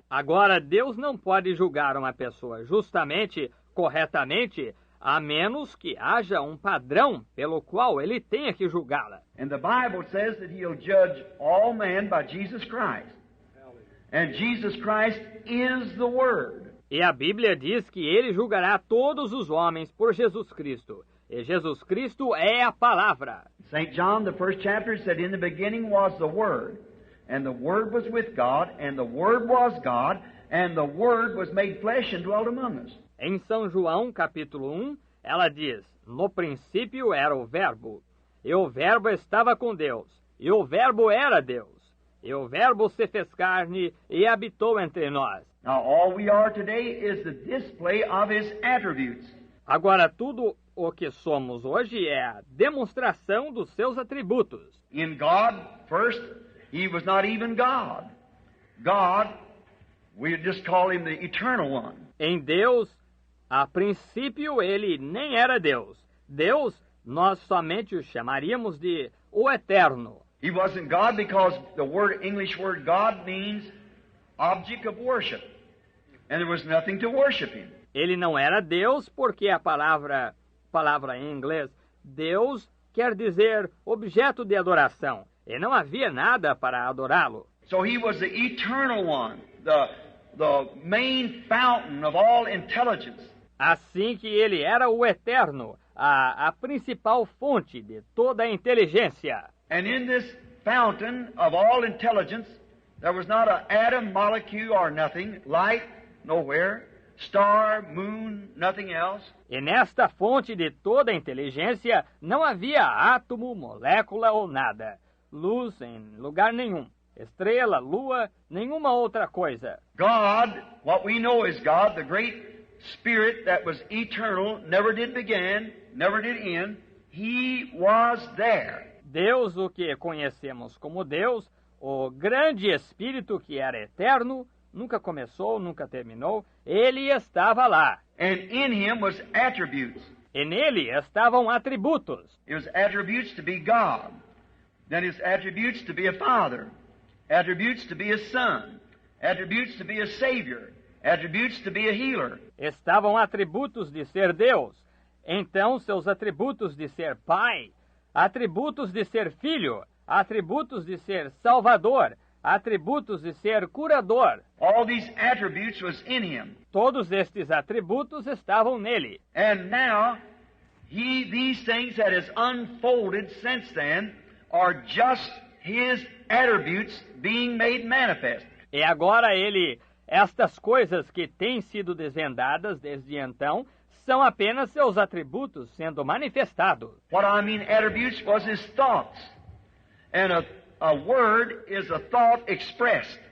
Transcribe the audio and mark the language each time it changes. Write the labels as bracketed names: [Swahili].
[Portuguese] Agora, Deus não pode julgar uma pessoa justamente, corretamente, a menos que haja um padrão pelo qual ele tenha que julgá-la. [English] And the Bible says that He'll judge all men by Jesus Christ. And Jesus Christ is the Word. [Portuguese] E a Bíblia diz que ele julgará todos os homens por Jesus Cristo. E Jesus Cristo é a palavra. [English] St. John, the first chapter, said, "In the beginning was the Word, and the Word was with God, and the Word was God, and the Word was made flesh and dwelt among us." [Portuguese] Em São João, capítulo 1, ela diz: "No princípio era o Verbo, e o Verbo estava com Deus, e o Verbo era Deus, e o Verbo se fez carne e habitou entre nós." [English] Now, all we are today is the display of His attributes. [Portuguese] Agora, tudo o que somos hoje é a demonstração dos seus atributos. [English] In God, first, He was not even God. God, we just call Him the Eternal One. [Portuguese] Em Deus, a princípio, ele nem era Deus. Deus, nós somente o chamaríamos de o Eterno. [English] He wasn't God because the English word God means object of worship. And there was nothing to worship Him. [Portuguese] Ele não era Deus porque a palavra em inglês Deus quer dizer objeto de adoração. E não havia nada para adorá-lo. [English] So He was the Eternal One, the main fountain of all intelligence. [Portuguese] Assim que ele era o Eterno, a principal fonte de toda a inteligência. [English] And in this fountain of all intelligence, there was not an atom, molecule, or nothing, light, nowhere, star, moon, nothing else. [Portuguese] E nesta fonte de toda a inteligência não havia átomo, molécula ou nada, luz em lugar nenhum, estrela, lua, nenhuma outra coisa. [English] God, what we know is God, the great Spirit that was eternal, never did begin, never did end, He was there. [Portuguese] Deus, o que conhecemos como Deus, o grande Espírito que era eterno, nunca começou, nunca terminou, ele estava lá. [English] And in Him was attributes. [Portuguese] E nele estavam atributos. [English] It was attributes to be God. Then His attributes to be a Father. Attributes to be a Son. Attributes to be a Savior. Attributes to be a healer. [Portuguese] Estavam atributos de ser Deus. Então, seus atributos de ser Pai, atributos de ser Filho, atributos de ser Salvador, atributos de ser curador. [English] All these attributes was in Him. [Portuguese] Todos estes atributos estavam nele. [English] And now, these things that has unfolded since then are just His attributes being made manifest. [Portuguese] E agora estas coisas que têm sido desvendadas desde então, são apenas seus atributos sendo manifestados. [English] What I mean attributes was His thoughts. And a word is a thought expressed.